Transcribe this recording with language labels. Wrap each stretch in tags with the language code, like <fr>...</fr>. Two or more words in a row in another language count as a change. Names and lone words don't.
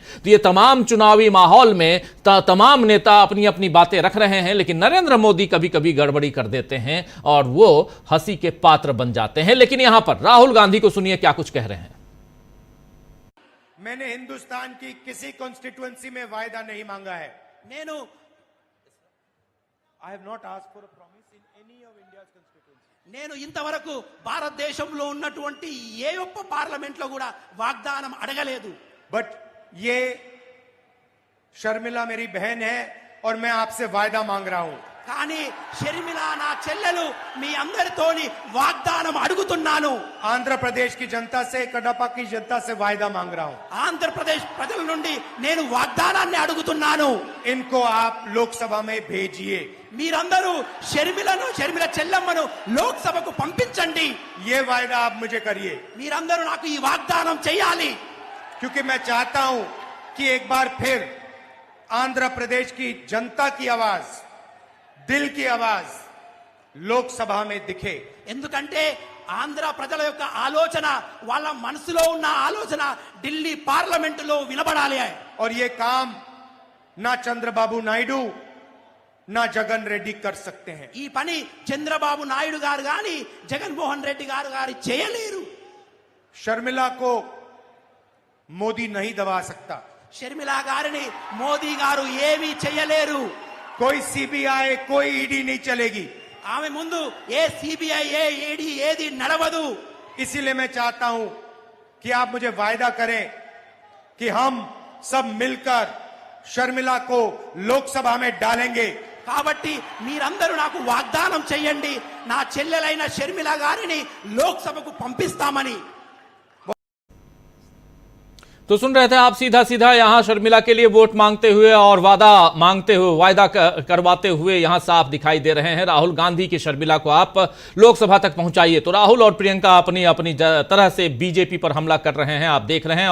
<hi>तो ये तमाम चुनावी माहौल में तमाम नेता अपनी अपनी बातें रख रहे हैं, लेकिन नरेंद्र मोदी कभी कभी गड़बड़ी कर देते हैं और वो हंसी के पात्र बन जाते हैं। लेकिन यहां पर राहुल गांधी को सुनिए क्या कुछ कह रहे हैं। मैंने हिंदुस्तान की किसी कॉन्स्टिट्युएंसी में वायदा नहीं मांगा है।</hi> <en>I have not asked for a promise in any of India's constituency.</en> <te>నేను ఇంతవరకు భారతదేశంలో ఉన్నటువంటి ఏ ఒక్క పార్లమెంట్ లో కూడా వాగ్దానం అడగలేదు।</te> <hi>बट ये शर्मिला मेरी बहन है और मैं आपसे वायदा मांग रहा हूं।</hi> <te>కానీ షర్మిల నా చెల్లెలు మీ అందరితోని వాగ్దానం అడుగుతున్నాను।</te> <hi>आंध्र प्रदेश की जनता से, कडपा की जनता से वायदा मांग रहा हूं।</hi> <te>ఆంధ్రప్రదేశ్ ప్రజల నుండి నేను వాగ్దానాన్ని అడుగుతున్నాను।</te> <hi>इनको आप लोकसभा में भेजिए।</hi> <te>మీరందరూ షర్మిల చెల్లమ్మను లోక్సభకు పంపించండి।</te> <hi>ये वायदा आप मुझे करिए,</hi> <te>మీరందరూ నాకు ఈ వాగ్దానం చేయాలి।</te> <hi>क्योंकि मैं चाहता हूं कि एक बार फिर आंध्र प्रदेश की जनता की आवाज, दिल की आवाज लोकसभा में दिखे।</hi> <te>ఎందుకంటే ఆంధ్ర ప్రజల యొక్క ఆలోచన, వాళ్ళ మనసులో ఉన్న ఆలోచన ఢిల్లీ పార్లమెంటులో వినబడాలి।</te> <hi>और ये काम ना चंद्रबाबू नायडू ना जगन रेड्डी कर सकते हैं।</hi> <te>ఈ పని చంద్రబాబు నాయుడు గారు గాని జగన్మోహన్ రెడ్డి గారు చేయలేరు।</te> <hi>शर्मिला को मोदी नहीं दबा सकता।</hi> <te>షర్మిల గారిని మోదీ గారు ఏమీ చేయలేరు।</te> <hi>कोई सीबीआई, कोई ईडी नहीं चलेगी।</hi> <te>ఆమె ముందు ఏ సిబిఐ, ఏ ఈడీ ఏది నడవదు।</te> <hi>इसीलिए मैं चाहता हूं कि आप मुझे वायदा करें कि हम सब मिलकर शर्मिला को लोकसभा में डालेंगे।</hi> <te>కాబట్టి మీరందరూ నాకు వాగ్దానం చేయండి, నా చెల్లెలైన షర్మిల గారిని లోక్సభకు పంపిస్తామని।</te> <hi>तो सुन रहे थे आप सीधा सीधा यहां शर्मिला के लिए वोट मांगते हुए और वायदा करवाते हुए यहां साफ दिखाई दे रहे हैं राहुल गांधी की शर्मिला को आप लोकसभा तक पहुंचाइए। तो राहुल और प्रियंका अपनी अपनी तरह से बीजेपी पर हमला कर रहे हैं, आप देख रहे हैं।</hi>